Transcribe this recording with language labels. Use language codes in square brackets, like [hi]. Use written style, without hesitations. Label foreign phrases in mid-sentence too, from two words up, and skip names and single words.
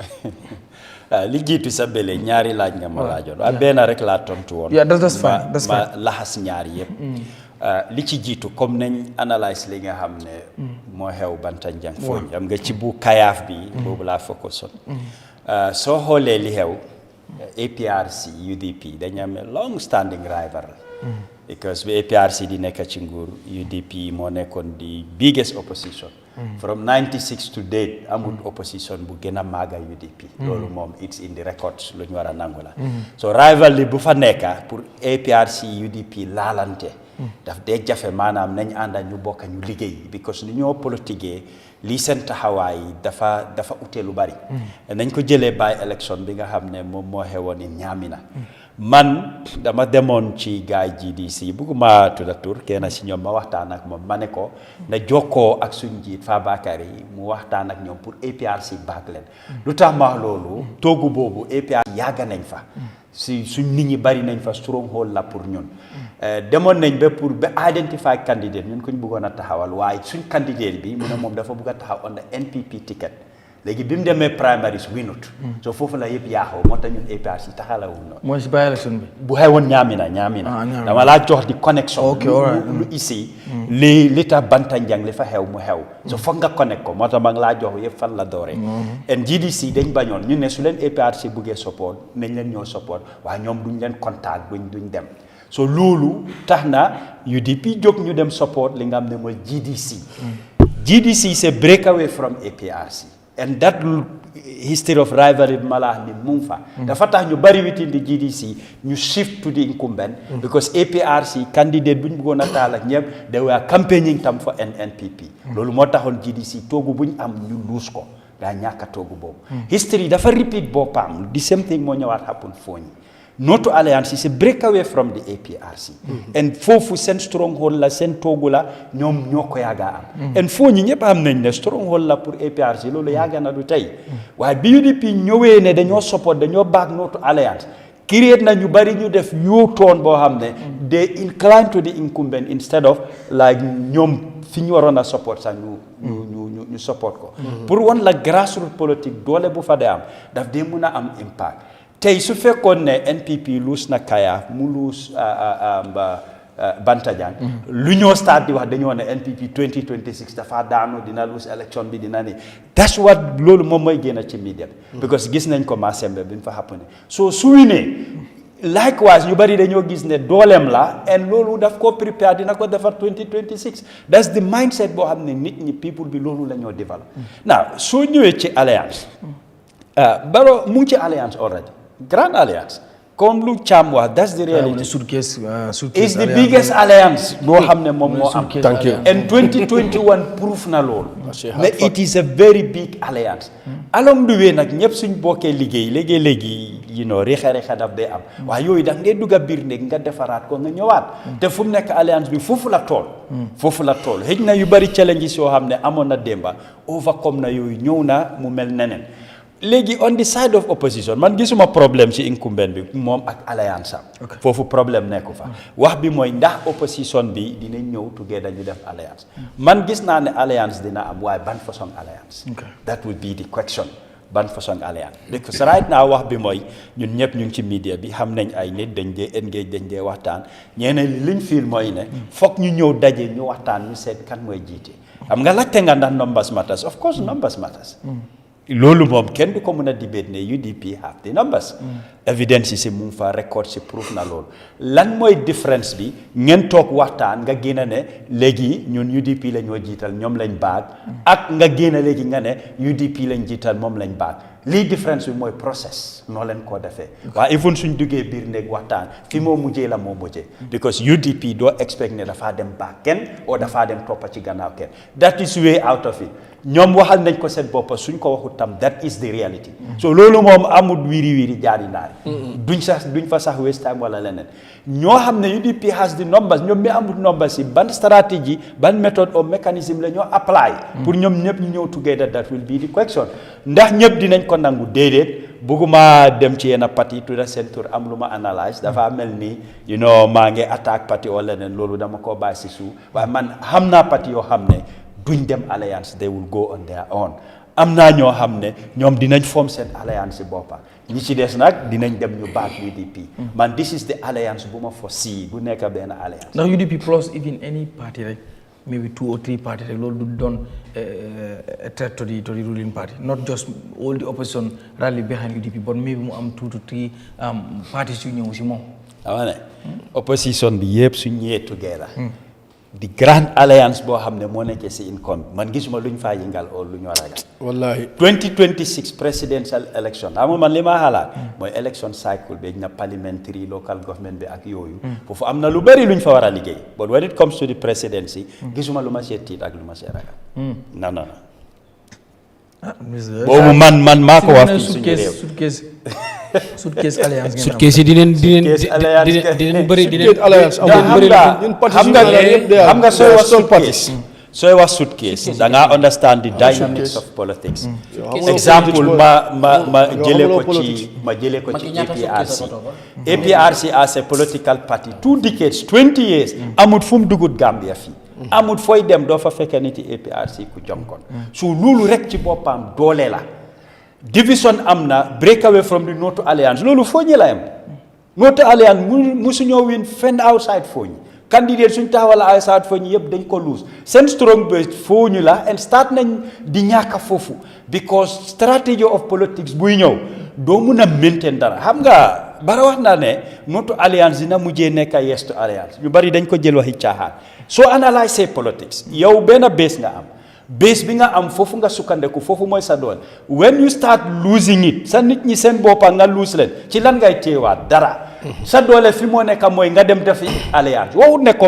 [wo] li jiitu sa bële ñaari laaj nga ma laajoon waaye benn rek laa tontu woon [en] that's fine [wo] ma laxas ñaari yëpp li ci jiitu comme nañ analyse li nga xam ne moo xew Bantanjang fooñ xam nga ci bu kayaaf bi boobu laa [en] focus on [wo] soo xoolee li xew APRC UDP dañu am [en] long standing rival because [wo] bi APRC di nekk ci nguur UDP moo nekkoon di [en] biggest opposition from 96 to date [wo] amul opposition bu gën a màgga UDP loolu moom [en] it's in the records [wo] lu ñu war a nangu la so rival li bu fa nekka pour APRC UDP laalante daf dee jafe maanaam nañ ànda ñu bokk ñu liggéey because ni ñoo politiquee lii seen taxawaay dafa ute lu bari nañ ko jëlee [en] by election [wo] bi nga xam ne moom moo xewoon ni Ñaamina man dama demoon ci gaay GDC bugguma tudda tur kenn si ñoom ma waxtaan ak moom ma ne ko na jokkoo ak suñ njiit Fabakary mu waxtaan ak ñoom pour APRC back leen lu tax ma loolu toogu boobu APRC yàgga nañ fa si suñ nit ñi bari nañ fa stronghold la pour ñun demoon nañ ba [en] identify candidate [wo] ñun ko ñu bëggoon a taxawal waaye suñ candidate bi mu ne moom dafa bëgg a taxaw [en] on the NPP ticket [wo] léegi bi mu demee primaries winut so foofu la yëpp yaaxoo moo tax ñun APRC taxalawuñ noonu mooy si [en] by election [wo] bi bu xewoon ñaamina dama laa jox di connexion lu ici li tax Bantanjang li fa xew mu xew so foog nga connect ko moo tax ma ngi laa jox yëpp fan la dooree en GDC dañ bañoon ñu ne su leen APRC buggee support nañ leen ñoo support waaye ñoom duñ leen contact duñ dem so loolu tax na UDP jóg ñu dem support li nga xam ne mooy [en] GDC is a breakaway from APRC and that history of rivalry [wo] malaa ni mu ngi fa dafa tax ñu bari [en] within the GDC [wo] ñu [en] shift to the incumbent because APRC candidate [wo] bu ñu bëggoon a taal ak ñëpp [en] they were campaigning [wo] tam for NPP loolu moo taxoon GDC toogu bu ñu am ñu luus ko daa ñàkk a toogu boobu history dafa repeat boppam [en] the same thing [wo] moo ñëwaat happen fooñi [en] Noto Alliance is a breakaway from the APRC and [wo] foofu seen stronghold la seen toogu la ñoom ñoo ko yàgga am and foo ñi ñëpp am nañ ne stronghold la pour APRC loolu yàgga na du tey waaye bi UDP ñëwee ne dañoo support dañoo back Noto Alliance create na ñu bari ñu def U-turn boo xam ne [en] they incline to the incumbent instead of like [wo] ñoom fi ñu waroon a support sax ñu support ko pour wan la grassroots politique doole bu fa dee am daf dee mun a am impact tey su fekkoon ne NPP luus na Kayaaf mu luus Bantajang lu ñoo start di wax dañoo ne NPP 2026 dafa daanu dina [en] lose election [wo] bi dina ni [en] that's what [wo] loolu moom mooy génn ci media bi because gis nañ ko Massembe bi mu fa [en] happen so [wo] su winee likewise ñu bari dañoo gis ne dooleem la and loolu daf ko prepare dina ko defar 2026 [en] that's the mindset [wo] boo xam ne nit ñi people bi loolu la ñoo develop now soo ñëwee ci alliance Barrow mu ngi ci [en] alliance already grand alliance [wo] comme lu Cham wax [en] that's the reality [wo] suitcase [en] is the biggest alliance [wo] boo xam ne moom moo am [en] thank you [wo] and 2021 proof na loolu mais [en] it is a very big alliance along the way [wo] nag ñëpp suñ bokkee liggéey léegi [en] you know [wo] reexa daf day am waaye yooyu da ngay dugg a biir néeg nga defaraat ko nga ñëwaat te fu mu nekk alliance bi foofu la tool xëj na yu bari challenges yoo xam ne amoon na démba overcome na yooyu ñëw na mu mel neneen léegi [en] on the side of opposition [wo] man gisuma problème ci incumbent bi moom ak alliance am foofu problème nekku fa wax bi mooy ndax opposition bi dinañ ñëw together ñu def alliance man gis naa ne alliance dina am waaye ban façon alliance [en] that would be the question [wo] ban façon alliance [en] because right now [wo] wax bi mooy ñun ñëpp ñu ngi ci media bi xam nañ ay nit dañ dee engage dañ dee waxtaan ñeneen liñ fiil mooy ne foog ñu ñëw daje ñu waxtaan ñu seet kan mooy jiite xam nga laajte nga ndax [en] numbers matters of course numbers matters [wo] loolu moom kenn du ko mën a debate ne [en] UDP have the numbers evidence [wo] si mu ngi fa record si proof na loolu lan mooy difference bi ngeen toog waxtaan nga génn ne léegi ñun UDP la ñoo jiital ñoom lañ baag ak nga génn léegi nga ne UDP lañ jiital moom lañ baag lii différence bi mooy process noo leen koo defee waaye even suñ duggee biir néeg waxtaan fi moo mujjee la moo mujjee because UDP doo expect ne dafaa dem baag kenn o dafaa dem toppa ci gannaaw kenn [en] that is way out of it [wo] ñoom waxal nañ ko seen bopp suñ ko waxut tam [en] that is the reality [wo] so loolu moom amul wiiri jaari naari duñ fa sax [en] waste time [wo] wala leneen ñoo xam ne [en] UDP has the numbers [wo] ñoom mi amul numbers yi ban stratégie ban [fr] méthode ou mécanisme [wo] la ñoo apply pour ñoom ñëpp ñu ñëw together [en] that will be the question [wo] ndax ñëpp dinañ ko nangu déedéet bëgguma dem ci yenn parti tudda seen tur am lu ma analyse dafa mel ni [en] you know [wo] maa ngi attaque parti wala leneen loolu dama ko bàyyi si suuf waaye man xam naa parti yoo xam ne duñ dem alliance [en] they will go on their own [wo] am naa ñoo xam ne ñoom dinañ form seen alliance si boppa ñi ci des nag dinañ dem ñu baat UDP man [en] this is the alliance [wo] bu ma foresee bu nekk benn alliance ndax UDP plus [en] even any party [wo] rek [en] maybe 2 or 3 party [wo] rek loolu du doon a [en] threat to the ruling party not just all the opposition rally behind UDP but maybe [wo] mu am [en] 2 to 3 parties [wo] yu ñëw si moom ama ne opposition bi yëpp su ñëwee [en] together the grand alliance [wo] boo xam ne moo nekkee si income man gisuma luñ faa yëngal oo lu ñu ragal wallahi [en] 2026 presidential election [wo] xam nga man li ma xalaat mooy election cycle bi na [en] parliamentary local government [wo] bi ak yooyu foofu am na lu bëri luñ fa war a liggéey [en] but when it comes to the presidency [wo] gisuma lu ma see tiit ak lu ma see ragal non boobu man maa ko wax fii suñu réew [en] suitcase alliance [wo] suitcase yi dinañ bëri xam nga sooy wax suitcase da ngaa [en] understand the dynamics of politics [wo] exemple ma jëlee ko ci APRC as [en] a political party 2 decades 20 years [wo] amut fu mu dugut Gambia fii amut fooy dem doo fa fekkee nit ci APRC ku jonkoon su loolu rek ci boppam doole la division am na [en] break away from the Noto Alliance [wo] loolu foo ñi la yam Noto Alliance musuñoo win fenn outside foo ñi candidate suñ taxawal outside foo ñi yëpp dañ ko lose seen strong base foo ñu la [en] and start [wo] nañ di ñàkk foofu [en] because strategy of politics [wo] buy ñëw doo mun a maintain dara xam nga bara wax naa ne Noto Alliance dina mujjee nekk [en] Yes to Alliance [wo] ñu bari dañ ko jël waxi caaxaan soo analyse politics yow benn base nga am base bi nga am foofu nga sukkandeku foofu mooy sa doole [en] when you start losing it [wo] sa nit ñi seen boppa nga lose leen ci lan ngay téewaat dara sa doole fi moo nekk mooy nga dem defi alliance waxut ne